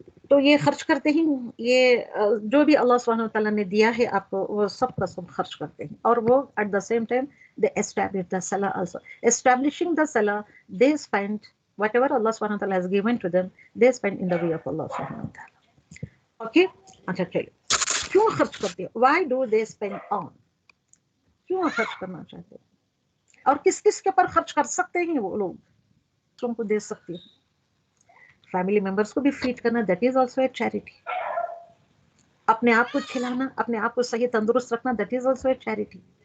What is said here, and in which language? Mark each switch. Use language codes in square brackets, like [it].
[hi] तो ये खर्च करते हैं, ये जो भी अल्लाह सुब्हानहू व तआला ने दिया है आपको, वो सब का सब खर्च करते हैं. और वो [en] At the same time they establish the salah also. Establishing the salah, they spend whatever Allah subhanahu wa ta'ala has given to them, they spend in the way of Allah subhanahu wa ta'ala. [hi] Okay, अच्छा चलिए, क्यों खर्च करते हैं? [en] Why do they spend on? [hi] क्यों खर्च करना चाहते हैं? और किस किस के ऊपर खर्च कर सकते हैं वो लोग? तुमको दे सकते हैं. फैमिली मेंबर्स को भी फीड करना, [en] That is also a charity. [hi] अपने आप को खिलाना, अपने आप को सही तंदुरुस्त रखना, that is also a charity.